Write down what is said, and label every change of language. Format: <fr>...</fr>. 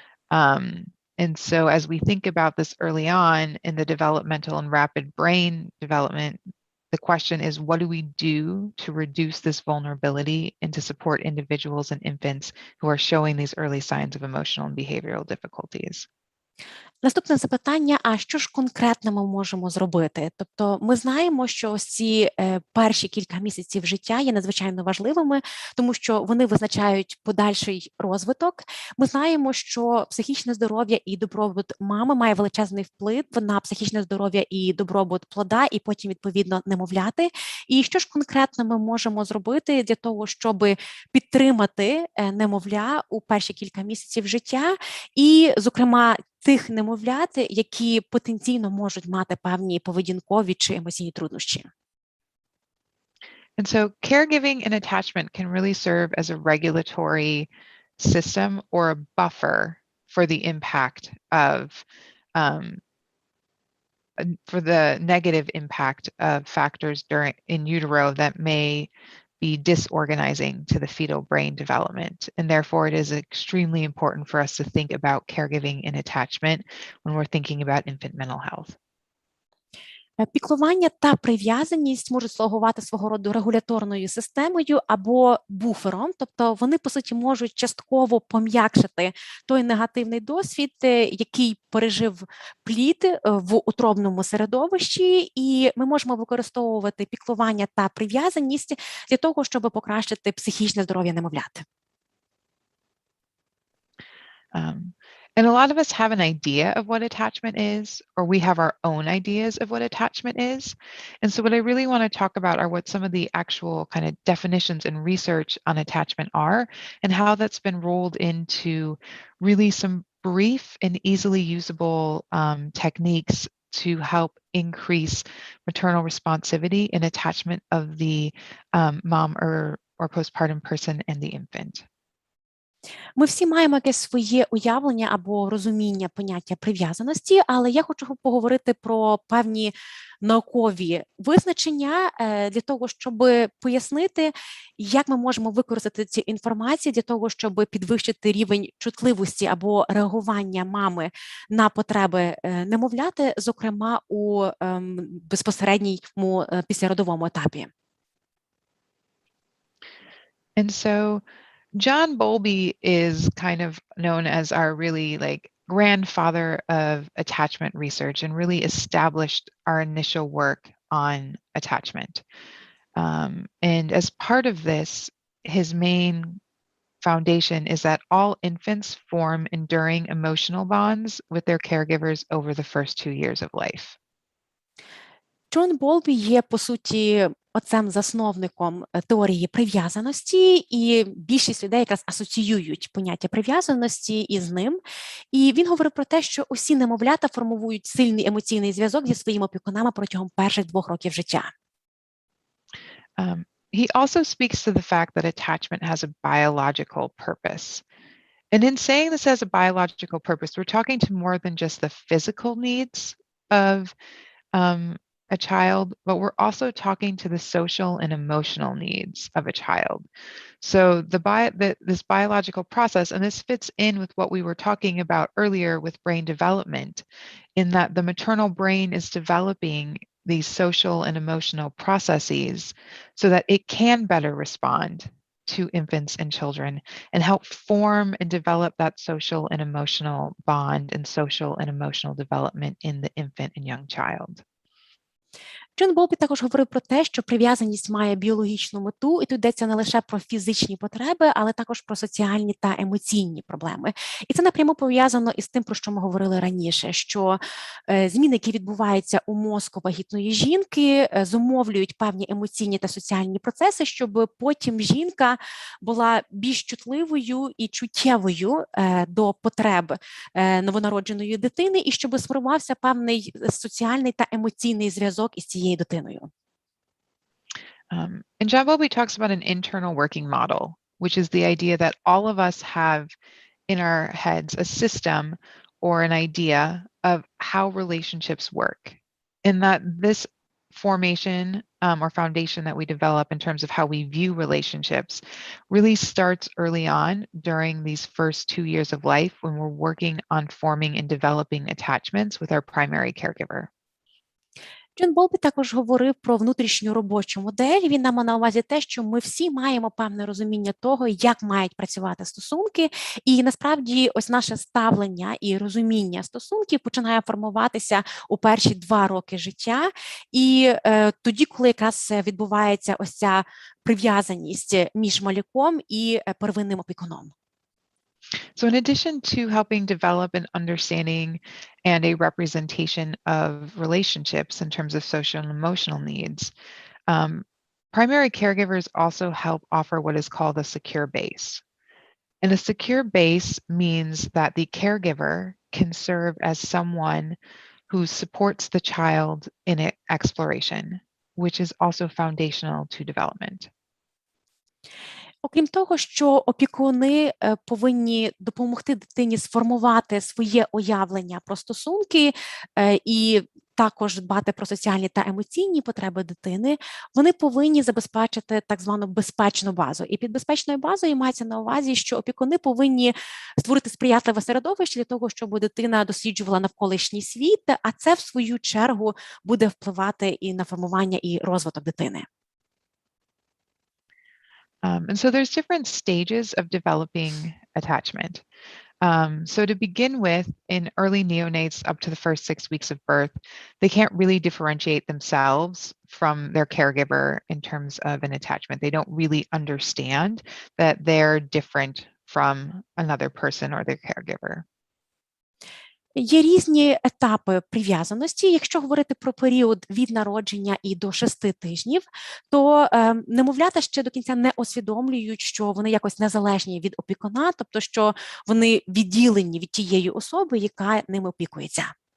<en>And so as we think about this early on in the developmental and rapid brain development, the question is, what do we do to reduce this vulnerability and to support individuals and infants who are showing these early signs of emotional and behavioral difficulties?</en> <uk>Наступне запитання: а що ж конкретно ми можемо зробити? Тобто ми знаємо, що ось ці перші кілька місяців життя є надзвичайно важливими, тому що вони визначають подальший розвиток. Ми знаємо, що психічне здоров'я і добробут мами має величезний вплив на психічне здоров'я і добробут плода, і потім, відповідно, немовляти. І що ж конкретно ми можемо зробити для того, щоб підтримати немовля у перші кілька місяців життя, і, зокрема, тих немовлят, які потенційно можуть мати певні поведінкові чи емоційні труднощі.</uk> <en>And so caregiving and attachment can really serve as a regulatory system or a buffer for the impact of, for the negative impact of factors in utero that may be disorganizing to the fetal brain development. And therefore, it is extremely important for us to think about caregiving and attachment when we're thinking about infant mental health.</en> <uk>Піклування та прив'язаність можуть слугувати свого роду регуляторною системою або буфером, тобто вони, по суті, можуть частково пом'якшити той негативний досвід, який пережив плід в утробному середовищі, і ми можемо використовувати піклування та прив'язаність для того, щоб покращити психічне здоров'я немовлят.</uk> <en>And a lot of us have an idea of what attachment is, or we have our own ideas of what attachment is. And so what I really want to talk about are what some of the actual kind of definitions and research on attachment are, and how that's been rolled into really some brief and easily usable techniques to help increase maternal responsivity and attachment of the mom or postpartum person and the infant.</en> <uk>Ми всі маємо якесь своє уявлення або розуміння поняття прив'язаності, але я хочу поговорити про певні наукові визначення для того, щоб пояснити, як ми можемо використати ці інформації для того, щоб підвищити рівень чутливості або реагування мами на потреби немовляти, зокрема у безпосередньому післяродовому етапі.</uk> <en>And so John Bowlby is kind of known as our really like grandfather of attachment research and really established our initial work on attachment. And as part of this, his main foundation is that all infants form enduring emotional bonds with their caregivers over the first 2 years of life.</en> <uk>Джон Болбі є, по суті, отцем-засновником теорії прив'язаності, і більшість людей якраз асоціюють поняття прив'язаності із ним. І він говорив про те, що усі немовлята формують сильний емоційний зв'язок зі своїми опікунами протягом перших 2 років життя.</uk> <en>He also speaks to the fact that attachment has a biological purpose. And in saying this has a biological purpose, we're talking to more than just the physical needs of a child, but we're also talking to the social and emotional needs of a child. So this biological process, and this fits in with what we were talking about earlier with brain development, in that the maternal brain is developing these social and emotional processes so that it can better respond to infants and children and help form and develop that social and emotional bond and social and emotional development in the infant and young child.</en> <uk>Джон Болбі також говорив про те, що прив'язаність має біологічну мету, і тут йдеться не лише про фізичні потреби, але також про соціальні та емоційні проблеми. І це напряму пов'язано із тим, про що ми говорили раніше, що зміни, які відбуваються у мозку вагітної жінки, зумовлюють певні емоційні та соціальні процеси, щоб потім жінка була більш чутливою і чуттєвою до потреб новонародженої дитини, і щоб сформувався певний соціальний та емоційний зв'язок із цією дитиною.</uk> <en>And John Bowlby talks about an internal working model, which is the idea that all of us have in our heads a system or an idea of how relationships work. And that this formation or foundation that we develop in terms of how we view relationships really starts early on during these first 2 years of life when we're working on forming and developing attachments with our primary caregiver.</en> <uk>Джон Болбі також говорив про внутрішню робочу модель. Він нам мав на увазі те, що ми всі маємо певне розуміння того, як мають працювати стосунки, і насправді ось наше ставлення і розуміння стосунків починає формуватися у перші 2 роки життя, і тоді, коли якраз відбувається ось ця прив'язаність між малюком і первинним опікуном.</uk> <en>So in addition to helping develop an understanding and a representation of relationships in terms of social and emotional needs, primary caregivers also help offer what is called a secure base. And a secure base means that the caregiver can serve as someone who supports the child in exploration, which is also foundational to development.</en> <uk>Окрім того, що опікуни повинні допомогти дитині сформувати своє уявлення про стосунки і також дбати про соціальні та емоційні потреби дитини, вони повинні забезпечити так звану безпечну базу. І під безпечною базою мається на увазі, що опікуни повинні створити сприятливе середовище для того, щоб дитина досліджувала навколишній світ, а це, в свою чергу, буде впливати і на формування і розвиток дитини.</uk> <en>And so there's different stages of developing attachment. So to begin with, in early neonates up to the first 6 weeks of birth, they can't really differentiate themselves from their caregiver in terms of an attachment. They don't really understand that they're different from another person or their caregiver.</en> <uk>Є різні етапи прив'язаності. Якщо говорити про період від народження і до 6 тижнів, то немовлята ще до кінця не усвідомлюють, що вони якось незалежні від опікуна, тобто що вони відділені від тієї особи, яка ними опікується.</uk>